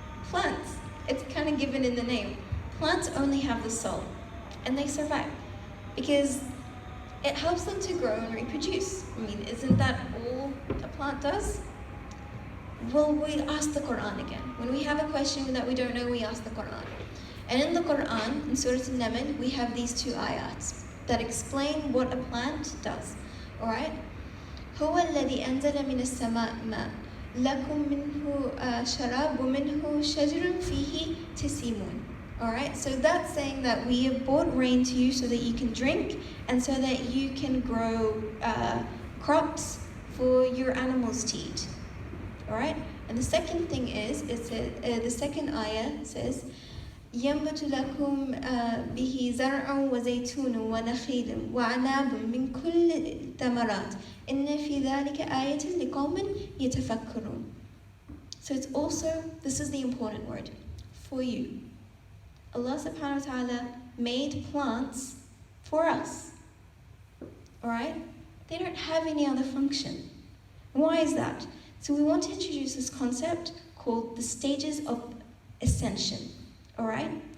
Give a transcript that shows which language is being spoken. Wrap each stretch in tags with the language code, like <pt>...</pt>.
<en>Plants. It's kind of given in the name. Plants only have the soul, and they survive because it helps them to grow and reproduce. I mean, isn't that all a plant does? Well, we ask the Quran again. When we have a question that we don't know, we ask the Quran. And in the Quran, in Surah Al-Naml, we have these two ayats that explain what a plant does. Alright?</en> <ar>هو الذي أنزل من السماء ماء لكم منه شراب ومنه شجر فيه تسيمون.</ar> <en>Alright, so that's saying that we have brought rain to you so that you can drink and so that you can grow crops for your animals to eat. Alright, and the second thing is, the second ayah says,</en> <ar>ينبت لكم به زرع وزيتون ونخيل وعناب من كل الثمرات إن في ذلك آية لقوم يتفكرون.</ar> <en>So it's also, this is the important word, for you. Allah subhanahu wa ta'ala made plants for us. Alright? They don't have any other function. Why is that? So we want to introduce this concept called the stages of ascension. Alright?</en>